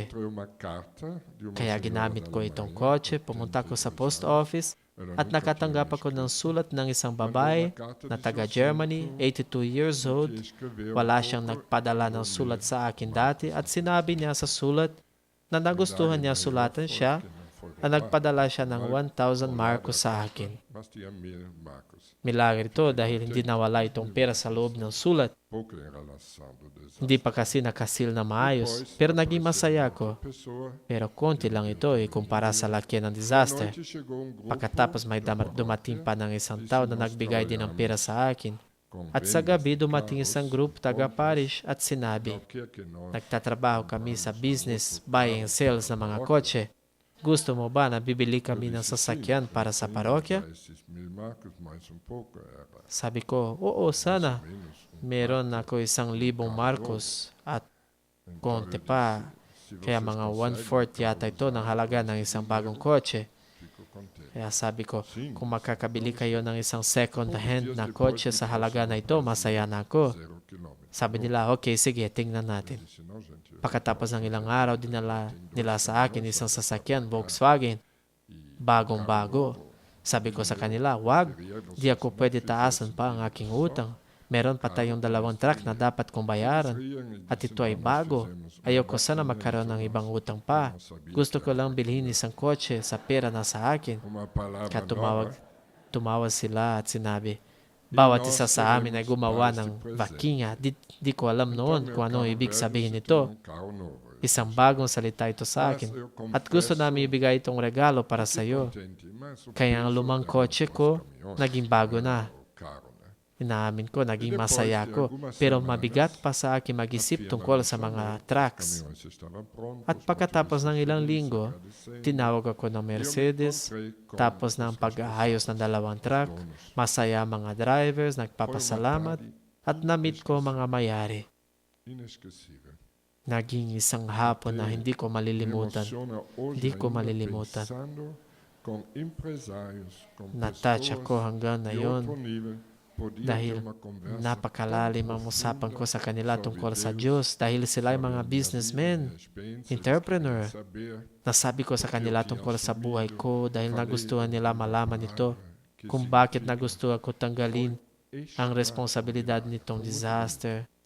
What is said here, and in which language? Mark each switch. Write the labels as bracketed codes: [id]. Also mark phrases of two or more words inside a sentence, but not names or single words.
[pt] Encontrei uma carta de uma [tl] Kaya [pt] senhora [tl] ginamit [pt] da [tl] ko itong [pt] Alemanha, [tl] kotse, pumunta ko sa post office at nakatanggap ako ng sulat ng isang babae na taga Germany, 82 [en] years old. [tl] Wala siyang nagpadala ng sulat sa akin dati at sinabi niya sa sulat na nagustuhan niya sulatan siya at nagpadala siya ng 1,000 marcos sa akin. [pt] Mas tinha 1.000 marcos. [tl] Milagro ito dahil hindi nawala itong pera sa loob ng sulat. [pt] Pouco em relação do desastre. [tl] Hindi pa kasi nakasil na maayos, pero naging masaya ako. [pt] Pessoa, [tl] Pero konti lang ito kumpara sa laki ng disaster. [pt] noite chegou um grupo [tl] Pagkatapos may dumating pa ng isang tao na nagbigay din ng pera sa akin. [pt] com [tl] At sa [pt] vendas [tl] gabi [pt] de [tl] dumating [pt] carros, [tl] isang group taga-parish at sinabi, [pt] o que é que nós [tl] nagtatrabaho kami sa business, [en] buying and sales [tl] ng mga kotse. Gusto mo ba na bibili kami ng sasakyan para sa parokya? [pt] esses 1.000 marcos, mais um pouco, era [tl] Sabi ko, oo sana. [pt] menos. [tl] Meron ako 1,000 marcos at konti pa. [pt] Se [tl] Kaya [pt] vocês [tl] mga [pt] conseguem, [tl] 1/4 yata ito ng halaga ng isang bagong kotse. [pt] fico contente. [tl] Kaya sabi ko, kung makakabili kayo ng isang [en] second hand [tl] na kotse sa halaga na ito, masaya na ako. [pt] 0 quilômetro. [tl] Sabi nila, okay, sige, tingnan natin. [pt] Disse, não, gente, eu [tl] Pagkatapos ng ilang araw, dinala nila sa akin isang sasakyan, Volkswagen, bagong-bago. Sabi ko sa kanila, wag, di ako pwede taasan pa ang aking utang. Meron pa tayong 2 truck na dapat kong bayaran. At ito ay bago. Ayoko sana magkaroon ng ibang utang pa. Gusto ko lang bilhin isang kotse sa pera na sa akin. [pt] uma palavra [tl] Kaya [pt] nova, [tl] tumawag sila at sinabi, bawat isa sa amin ay gumawa ng vakinga. Di ko alam noon kung ano ibig sabihin nito. [pt] um carro novo. [tl] Isang bagong salita ito sa akin. At gusto namin ibigay itong regalo para sa iyo. [pt] Contente, mas o [tl] Kaya ang [pt] peso [tl] lumang [pt] era [tl] kotse [pt] dos [tl] ko, [pt] caminhões, [tl] naging bago na. [pt] o carro, né? [tl] Inaamin ko, naging masaya ko. Pero mabigat pa sa akin mag-isip tungkol sa mga trucks. [pt] Caminhões estavam prontos, [tl] At pagkatapos ng ilang linggo, [pt] agradecendo. [tl] tinawag ako ng Mercedes. Tapos ng pag-aayos ng 2 truck, masaya mga drivers, nagpapasalamat. At na-meet ko mga mayari. [pt] Inesquecível. [tl] Naging isang hapon na hindi ko [pt] Me [tl] malilimutan. [pt] emociona hoje [tl] Di ko [pt] ainda [tl] malilimutan. [pt] pensando com empresários, com [tl] Na-touch [pt] pessoas [tl] ako hanggang [pt] de [tl] ngayon [pt] outro nível, podia [tl] dahil [pt] ter uma conversa [tl] napakalalim ang usapan ko sa kanila tungkol sa Diyos dahil sila ay mga businessmen, entrepreneur. Nasabi ko sa kanila tungkol sa buhay ko dahil nagustuhan nila malaman ito kung bakit nagustuhan ko tanggalin ang responsibilidad nitong disaster.